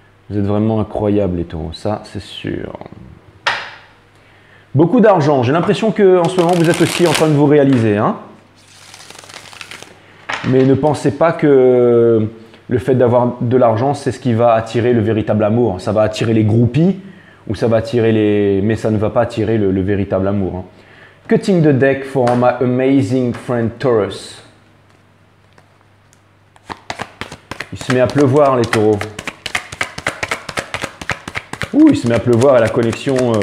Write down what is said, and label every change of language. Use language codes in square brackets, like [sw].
[fr] Vous êtes vraiment incroyables les taureaux, ça c'est sûr. Beaucoup d'argent, j'ai l'impression qu'en ce moment vous êtes aussi en train de vous réaliser. Mais ne pensez pas que le fait d'avoir de l'argent, c'est ce qui va attirer le véritable amour. Ça va attirer les groupies ou ça va attirer les... Mais ça ne va pas attirer le véritable amour. [en] Cutting the deck for my amazing friend Taurus. [fr] Il se met à pleuvoir, les taureaux. Ouh, il se met à pleuvoir et la connexion...